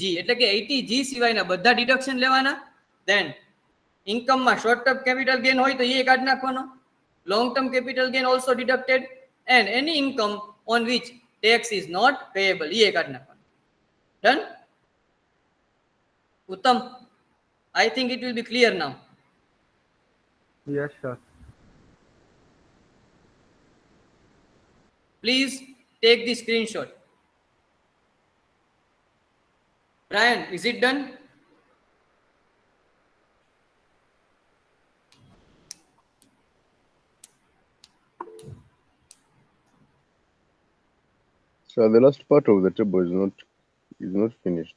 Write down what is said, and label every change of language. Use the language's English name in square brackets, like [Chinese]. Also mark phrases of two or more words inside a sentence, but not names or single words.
[Gujarati] એટલે કે 80G સિવાયના બધા deduction લેવાના. [English] Then income [Gujarati] માં [English] short term capital gain [Gujarati] હોય તો એ કાઢી નાખવાનો. [English] Long term capital gain also deducted, and any income on which tax is not payable [Gujarati] એ કાઢી નાખવાનો. [English] Done? Uttam, I think it will be clear now. yes sir. Please take the screenshot. Brian, is it done? So the last part of the table is not finished.